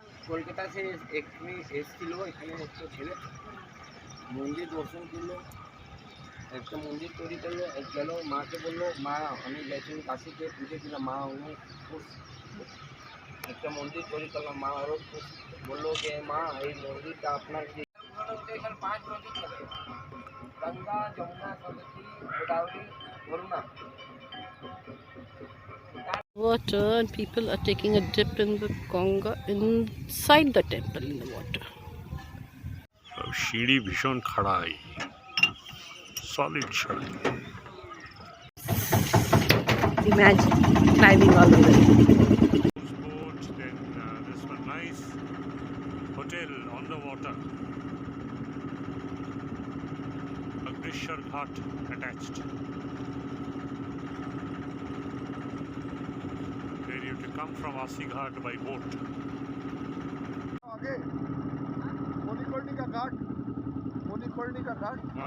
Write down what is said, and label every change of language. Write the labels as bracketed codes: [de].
[bn] কলকাতা সে এক্ষুনি এসেছিল, এখানে একটা ছেলে মন্দির দর্শন করলো, একটা মন্দির তৈরি করলো, গেল মাকে বললো, মা আমি গেছি কাশিতে পুজো দিলাম, মা অনেক খুশ। একটা মন্দির তৈরি করলাম, মা আরও খুশ। বললো যে মা এই মন্দিরটা আপনার যে এখানে 5 নদী চলে, Ganga, Jamuna, Saraswati, Godavari, Baruna. [en] Water, and people are taking a dip in the Ganga inside the temple in the water. [bn] সিঁড়ি ভীষণ খাড়াই, সলিড সিঁড়ি। [en] Imagine climbing all the way. Boat, then this one nice hotel on the water. Agnishwar Ghat attached. Where you have to come from Asi Ghat by boat. [hi] आगे मणिकर्णिका घाट, मणिकर्णिका घाट।